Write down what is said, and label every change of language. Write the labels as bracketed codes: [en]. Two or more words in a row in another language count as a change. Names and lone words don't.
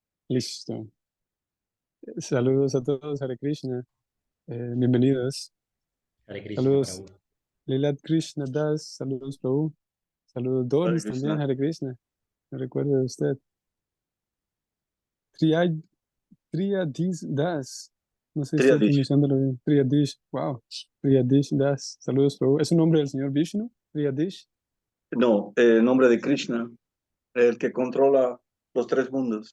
[es] Listo. Saludos a todos, [sa] Hare Krishna. [es] Bienvenidos. [sa] Hare Krishna, [es] Saludos, Prabhu. Lilat Krishna Das. Saludos, Prabhu. Saludos, [sa] Hare [es] Doris también, [sa] Krishna. Hare Krishna. [es] Me recuerdo de usted. Triad, Triadish Das. No sé si estoy Triadish. pronunciándolo bien. Triadish. Wow. Triadish Das. Saludos, Prabhu. ¿Es un nombre del señor Vishnu? Triadish. No, nombre de Krishna, el que controla los tres mundos.